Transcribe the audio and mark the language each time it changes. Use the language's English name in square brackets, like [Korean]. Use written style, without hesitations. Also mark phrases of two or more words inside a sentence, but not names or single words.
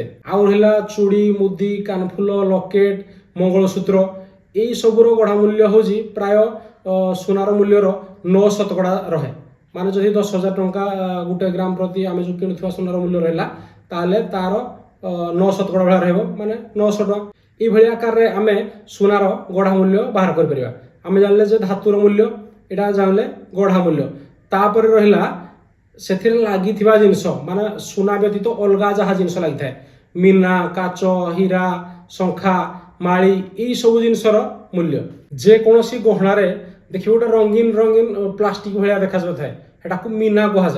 [Odia] ଆଉ ରହିଲା ଚୁଡ଼ି, ମୁଦି, କାନଫୁଲ, ଲକେଟ୍, ମଙ୍ଗଳସୂତ୍ର, ଏଇ ସବୁର ଗଢ଼ା ମୂଲ୍ୟ ହେଉଛି ପ୍ରାୟ ସୁନାର ମୂଲ୍ୟର 9% ରହେ। ମାନେ ଯଦି 10,000 ଟଙ୍କା 1 ଗ୍ରାମ ପ୍ରତି ଆମେ ଯେଉଁ କିଣୁଥିବା ସୁନାର ମୂଲ୍ୟ ରହିଲା ତାହେଲେ ତାର 9% ଭଳିଆ ରହିବ, ମାନେ 900 ଟଙ୍କା। ଏଇଭାବେ ଆକାରେ ଆମେ ସୁନାର ଗଢ଼ା ମୂଲ୍ୟ ବାହାର କରେ ପାରିବା। ଆମେ ଜାଣିଲେ ଯେ ଧାତୁର ମୂଲ୍ୟ ଏଟା ଜାଣିଲେ ଗଢ଼ା ମୂଲ୍ୟ, ତାପରେ ରହିଲା ସେଥିରେ ଲାଗିଥିବା ଜିନିଷ, ମାନେ ସୁନା ବ୍ୟତୀତ ଅଲଗା ଯାହା ଜିନିଷ ଲାଗିଥାଏ, ମିନା, କାଚ, ହୀରା, ଶଙ୍ଖା, ମାଳି, ଏଇ ସବୁ ଜିନିଷର ମୂଲ୍ୟ। ଯେକୌଣସି ଗହଣାରେ ଦେଖିବ ଗୋଟେ ରଙ୍ଗୀନ ରଙ୍ଗୀନ ପ୍ଲାଷ୍ଟିକ ଭଳିଆ ଦେଖାଯାଉଥାଏ, ସେଟାକୁ ମିନା କୁହାଯାଏ।